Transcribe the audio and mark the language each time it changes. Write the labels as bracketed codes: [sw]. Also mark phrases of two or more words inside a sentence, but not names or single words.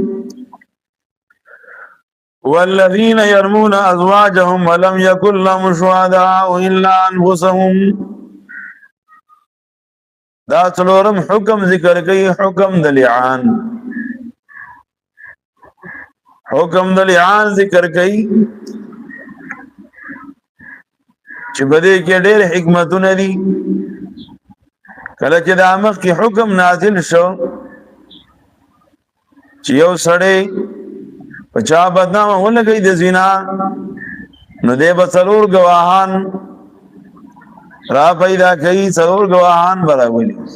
[ar] والذين يرمون ازواجهم ولم يكن لهم شهداء الا انفسهم [ps] دا څلورم حکم ذکر کوي حکم د لعان ذکر کوي چې بده کې ډېر حکمتونه دي کله چې د امر کې حکم نازل شو چې یو سړی پچا بدنامه ولګي د زنا نو دې به څلور گواهان را پیدا کوي څلور گواهان براولي